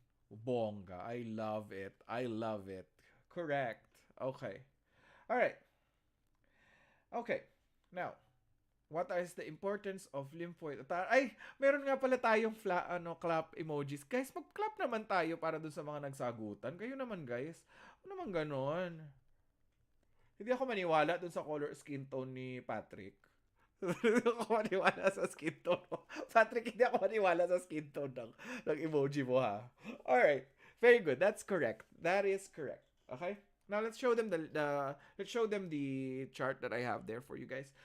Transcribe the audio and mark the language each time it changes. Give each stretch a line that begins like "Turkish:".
English: Bongga. I love it. Correct. Okay. Alright. Okay. Now, what is the importance of lymphoid?
Filipino: Ay, meron nga pala tayong clap emojis. Guys, mag-clap naman tayo para dun sa mga nagsagutan. Kayo naman, guys. Ano naman ganon? Hindi ako maniwala dun sa color skin tone ni Patrick. Hindi ako maniwala sa skin tone mo. Patrick, hindi ako maniwala sa skin tone ng emoji mo, ha?
English: Alright. Very good. That's correct. That is correct. Okay? Now let's show them the chart that I have there for you guys.